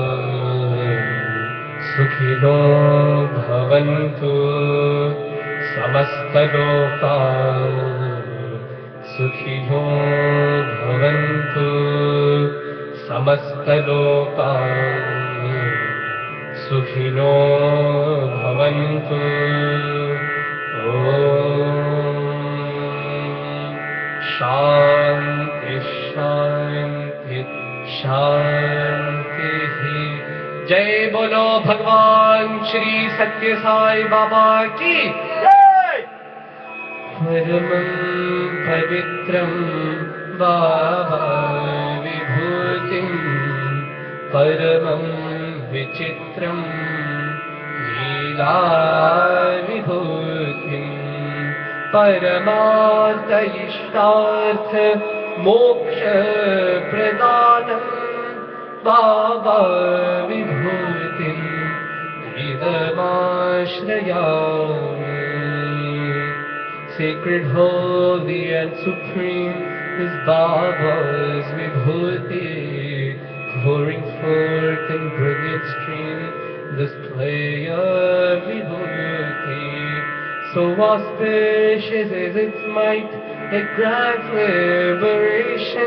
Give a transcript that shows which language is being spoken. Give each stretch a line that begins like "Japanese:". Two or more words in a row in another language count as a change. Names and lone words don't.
Sanskrit: सुखिनो भवन्तु समस्त लोका सुखिनो भवन्तु समस्त लोका सुखिनो भवन्तु शांति शांति शांति
Hindi: जय बोलो भगवान श्री सत्य साई बाबा की जय
Sanskrit: परमं पवित्रं बाबा विभूतिं परमं विचित्रं लीला विभूतिं परमार्थ इष्टार्थ मोक्ष प्रदानं बाबा विभूतिं इदमाश्रयामि
English: Sacred, holy and supreme is Baba's Vibhuti, pouring forth in brilliant stream display of Vibhuti. So auspicious is its might, it grants liberation.